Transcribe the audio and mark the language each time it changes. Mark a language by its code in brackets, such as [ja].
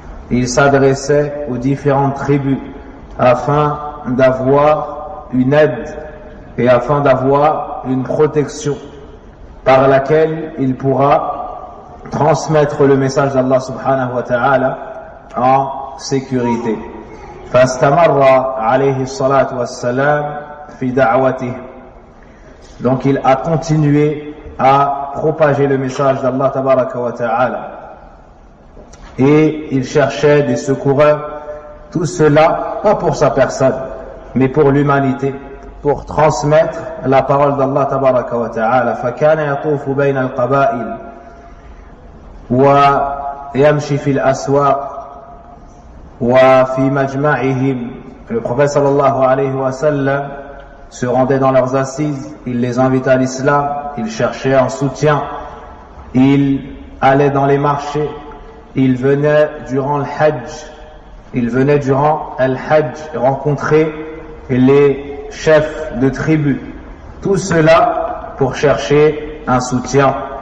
[fr] Il s'adressait aux différentes tribus afin d'avoir une aide et afin d'avoir une protection par laquelle il pourra transmettre le message d'Allah subhanahu wa ta'ala en sécurité. [ar] فاستمر عليه الصلاة والسلام في دعوته. [fr] Donc il a continué à propager le message d'Allah tabaraka wa ta'ala et il cherchait des secoureurs, tout cela pas pour sa personne mais pour l'humanité, pour transmettre la parole d'Allah tabaraka wa ta'ala. [ar] فكان يطوف بين القبائل ويمشي في الأسواق وفي مجمعهم. [fr] Le prophète sallallahu alayhi wa sallam se rendait dans leurs assises, il les invitait à l'islam, il cherchait un soutien, il allait dans les marchés, il venait durant le hajj, rencontrer les chefs de tribus, tout cela pour chercher un soutien.